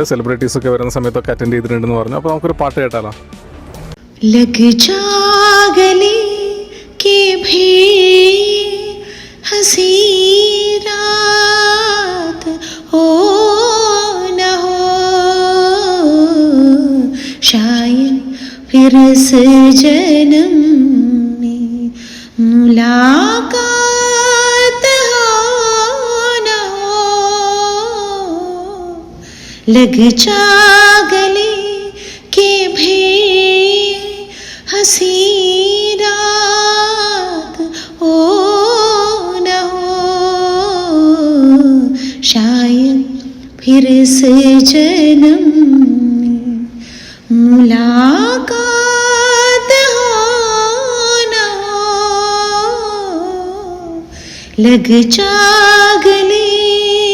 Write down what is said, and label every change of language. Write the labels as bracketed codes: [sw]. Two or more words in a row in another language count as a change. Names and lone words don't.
[ml] സെലിബ്രിറ്റീസൊക്കെ വരുന്ന സമയത്തൊക്കെ അറ്റൻഡ് ചെയ്തിട്ടുണ്ടെന്ന് പറഞ്ഞു. അപ്പോൾ നമുക്കൊരു പാട്ട് കേട്ടാലോ? [hi] लग जा गली की भी हसी रात हो न हो शायद फिर से जन्म में मुलाकात हो न हो लग जा गले के भी हंसी रात हो न हो शायद फिर से जन्म मुलाकात हो न हो लग जा गले